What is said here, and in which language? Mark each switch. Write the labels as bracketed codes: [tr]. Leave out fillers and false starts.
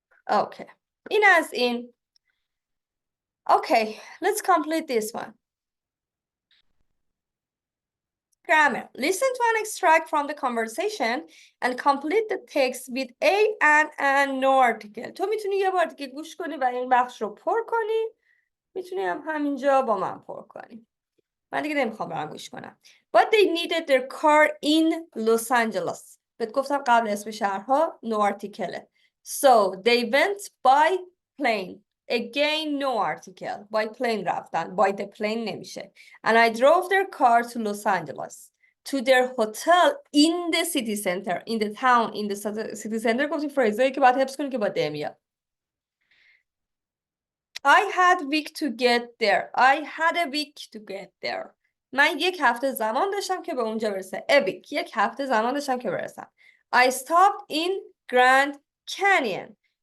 [fa] Okay. این از این. [en] Okay, let's complete this one. Grammar. Listen to an extract from the conversation and complete the text with a and no article. [fa] تو میتونی یه بار دیگه گوش کنی و این بخش رو پر کنی. میتونی هم همینجا با من پر کنی. من دیگه نمیخوام برام گوش کنم. [en] But they needed their car in Los Angeles. [fa] بهت گفتم قبل اسم شهرها [en] no article. So they went by plane. Again no article. By plane [fa] رفتن. [en] By the plane [fa] نمیشه. [en] And I drove their car to Los Angeles. To their hotel in the city center. In the town. In the city center. [fa] گفتیم فریزایی که باید حفظ کنی که با ده میاد. [en] I had a week to get there. I had a week to get there. [fa] من یک هفته زمان داشتم که به اونجا برسه. [en] A week. [fa] یک هفته زمان داشتم که برسم. [en] I stopped in Grand Canyon.